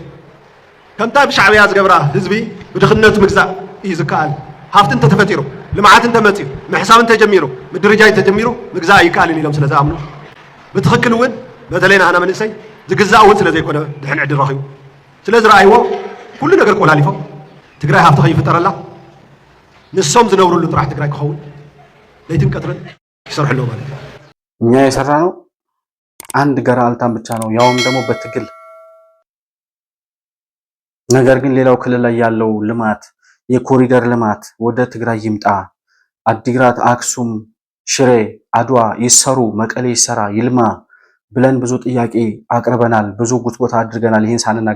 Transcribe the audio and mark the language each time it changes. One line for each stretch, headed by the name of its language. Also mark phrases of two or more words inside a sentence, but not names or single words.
Tigrinya: ከምታ ብሻዕብያ ዝገብራ ህዝቢ ብድኽነቱ ምግዛእ እዩ ዝከኣል ሃብቲ እንተተፈጢሩ ልምዓት እንተመጽኡ ምሕሳብ እንተጀሚሩ ምድርጃይ እንተጀሚሩ ምግዛእ ይከኣልን ኢሎም ስለ ዝኣምኑ ብትኽክል እውን በተለይ ንኣና መንእሰይ ዝግዛእ እውን ስለ ዘይኮነ ድሕን ዕድል ረኺቡ ስለ ዝረኣይዎ ኩሉ ነገር ቆላሊፎም ትግራይ ሃፍቲ ከይፍጠረላ ንሶም ዝነብሩሉ ጥራሕ ትግራይ ክኸውን ለይትን ቀትርን ይሰርሕሎ ማለት እዩ።
Amharic: እኛ የሰራነው አንድ ገራልታን ብቻ ነው፣ ያውም ደግሞ በትግል ነገር ግን ሌላው ክልል ላይ ያለው ልማት የኮሪደር ልማት ወደ ትግራይ ይምጣ፣ አዲግራት፣ አክሱም፣ ሽሬ፣ አድዋ ይሰሩ፣ መቀሌ ይሰራ፣ ይልማ ብለን ብዙ ጥያቄ አቅርበናል። ብዙ ጉትጎታ አድርገናል። ይህን ሳንናገር